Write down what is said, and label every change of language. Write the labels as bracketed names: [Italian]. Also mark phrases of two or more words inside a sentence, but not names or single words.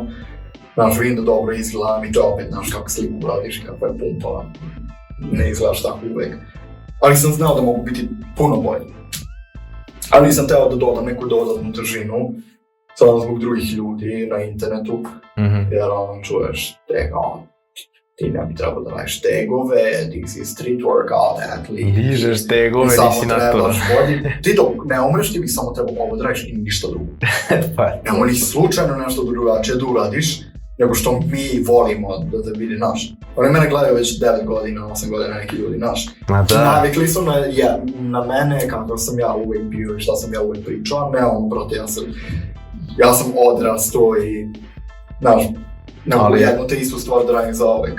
[Serbian] Znaš, vidim da dobro izgledam i to opet, znaš, kako sliku radiš, kako je pumpa, ne izgledaš tako uvek. Ali sam znao da mogu biti puno bolji. Ali nisam teo da dodam neku dodatnu težinu, samo zbog drugih ljudi na internetu, jer čuješ te kao, ti ne bi trebao da radiš tegove, ti si [English] street workout athlete. [Serbian] Dižeš tegove, nisi natural. Ti dok ne umreš, ti bi samo trebao ovo da radiš i ništa drugo. Nemo ni slučajno nešto drugačije da uradiš, nego što mi volimo da vidi naš. Oni mene gledaju već 9 godina, 8 godina neki ljudi naš. Navikli su na mene kako sam ja uvijek bio i šta sam ja uvijek pričao, ne brate, ja sam odrastao i, znaš, ne mogu jednu te istu stvar da radim za uvijek.